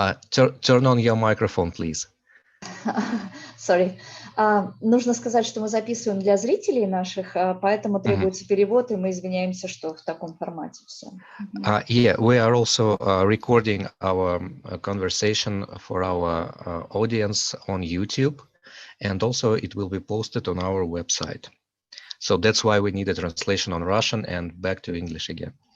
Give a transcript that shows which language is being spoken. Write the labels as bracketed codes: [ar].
[en] Turn on your microphone, please. Sorry. [ru] Нужно сказать, что мы записываем для зрителей наших, поэтому требуется перевод, и мы извиняемся, что в таком формате все. [en] Yeah, we are also recording our conversation for our audience on YouTube, and also it will be posted on our website. So that's why we need a translation on Russian and back to English again.